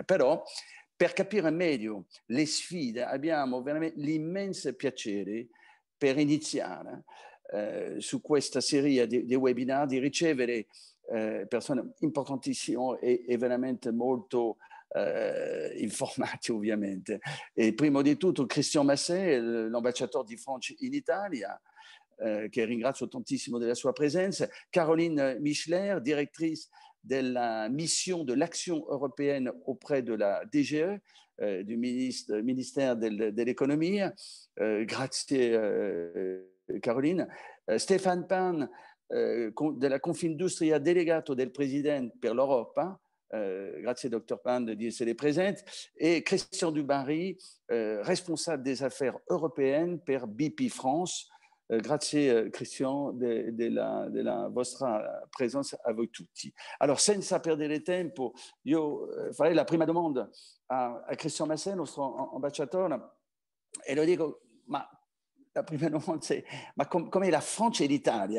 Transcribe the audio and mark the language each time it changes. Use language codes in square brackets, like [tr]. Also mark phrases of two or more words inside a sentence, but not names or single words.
[it] Però per capire meglio le sfide abbiamo veramente l'immenso piacere per iniziare su questa serie di webinar di ricevere persone importantissime e veramente molto informati ovviamente. E prima di tutto Christian Masset, l'ambasciatore di Francia in Italia, che ringrazio tantissimo della sua presenza, Caroline Michler, direttrice della [fr] mission de l'action européenne auprès de la DGE, du ministère de l'économie. [it] Grazie Caroline. Stéphane Pan, della Confindustria, delegato del Presidente per l'Europa. Grazie Dr Pan di essere presente, e Christian Dubarry, [fr] responsable des affaires européennes [it] per BP France. Grazie Christian della vostra presenza a voi tutti. Allora, senza perdere tempo, io farei la prima domanda a Christian Masset, nostro ambasciatore, e lo dico, ma la prima domanda è, ma com'è la Francia e l'Italia?